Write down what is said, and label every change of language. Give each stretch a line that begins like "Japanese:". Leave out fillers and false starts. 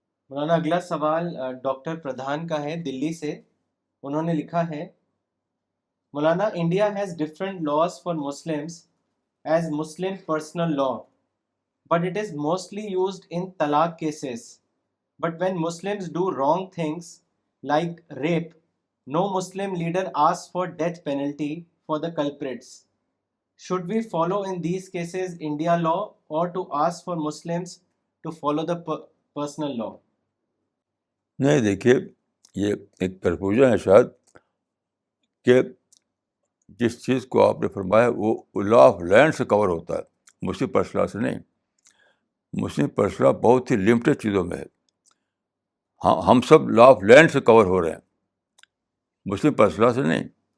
Urdu: مولانا اگلا سوال ڈاکٹر پردھان کا ہے دلی سے. انہوں نے لکھا ہے
English: مولانا India has different laws for Muslims as Muslim personal law but it is mostly used in talaq cases. But when Muslims do wrong things like rape, no Muslim leader asks for death penalty for the culprits. Should we follow in these cases India law or to ask for Muslims to follow the personal law?
Urdu: نہیں دیکھیے، یہ ایک confusion ہے شاید کہ جس چیز کو آپ نے فرمایا وہ لا آف لینڈ سے کور ہوتا ہے، مسلم پرسنل سے نہیں. مسلم پرسنل بہت ہی لمیٹڈ چیزوں میں ہے. ہم سب لا آف لینڈ سے کور ہو رہے ہیں، مسلم پرسنل سے نہیں.